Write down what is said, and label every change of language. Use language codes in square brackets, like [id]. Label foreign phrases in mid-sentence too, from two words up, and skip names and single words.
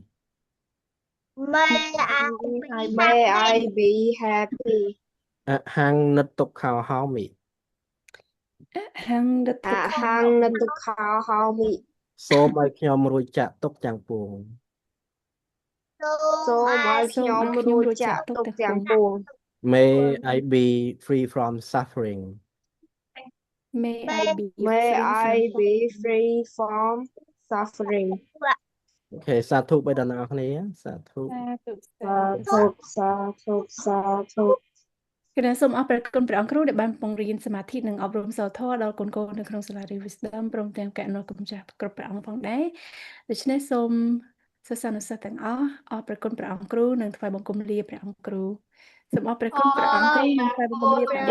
[en] May I be happy [pi] អហង្និតទុក្ខោហោមិ អហង្ដិដ្ឋិ អហង្និទុក្ខោហោមិ [km] សូមឲ្យខ្ញុំរួចចាកទុក្ខទាំងពួង សូមឲ្យខ្ញុំរួចចាកទុក្ខទាំងពួង [en] May I be free from suffering May I be May free I from be free from suffering [km] អូខេសាធុបីដល់អ្នកនរគ្នាសាធុ សាធុ សាធុសាធុ គណៈសូមអរព្រគុណព្រះអង្គគ្រូដែលបានបង្រៀនសមាធិនិងអប់រំសីលធម៌ដល់កូនៗនៅក្នុងសាលារៀន Wisdom ព្រមទាំងកណ្ណគុំចាស់គ្រប់ព្រះអង្គផងដែរដូច្នេះសូមសិស្សានុសិស្សទាំងអស់អរព្រគុណព្រះអង្គគ្រូនិងថ្វាយបង្គំលាព្រះអង្គគ្រូសូមអរព្រគុណព្រះអង្គគ្រូនិងថ្វាយបង្គំលាព្រះអង្គ